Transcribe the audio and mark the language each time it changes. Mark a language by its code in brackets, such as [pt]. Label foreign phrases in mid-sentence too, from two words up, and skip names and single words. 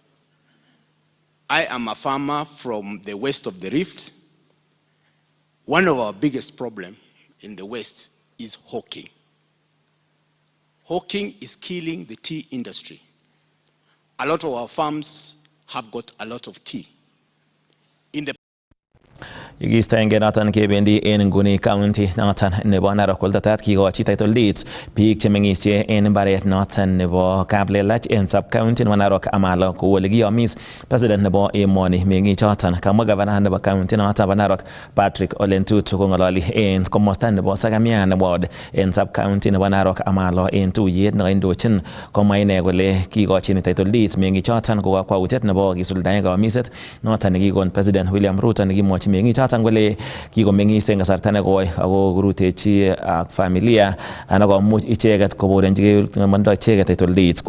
[en] I am a farmer from the west of the Rift. One of our biggest problems in the west is hawking. Hawking is killing the tea industry. A lot of our farms have got a lot of tea. In the [kln] Yekisztenge noton kebendi en nguni county noton nebo Narok oldatat kikochi [en] title deeds [kln] biik chemeng'isie en mbaret noton nebo Kaplelach en [en] sub county [kln] nebo Narok amalo kou ole kiyomis president nebo emoni meng'ichoton. Kamwa gavana nebo county noton nebo Narok Patrick Ole Ntutu kong'ololi en komosta nebo Sagamian ward en [en] sub county [kln] nebo Narok amalo en tuyet nekoindochin, komwa ine kole kikochin [en] title deeds [kln] meng'ichoton ko kakwautiet nebo kisuldaen kayomiset noton nekikon president William Ruto nekimwochi meng'ichoton kole kikomeng'is en kasarta nekoi ako kurutechi ak familia ana komuch icheket koborenjigei mandoi icheket [en] title deeds.